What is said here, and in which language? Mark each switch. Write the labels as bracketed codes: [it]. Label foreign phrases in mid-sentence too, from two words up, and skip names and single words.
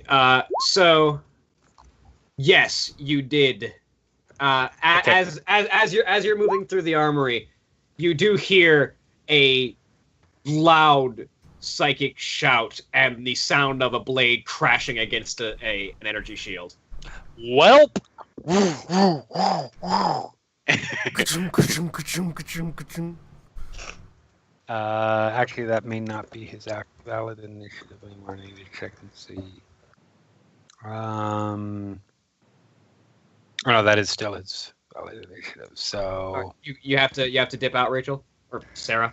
[en] So, yes, you did. Okay. As you're moving through the armory, you do hear a loud psychic shout and the sound of a blade crashing against an energy shield. Welp. Ka-chum, ka-chum, ka-chum, ka-chum, ka-chum. Actually, that may not be his valid initiative anymore. I need to check and see. Oh no, that is still his valid initiative. So All right, you have to dip out, Rachel or Sarah.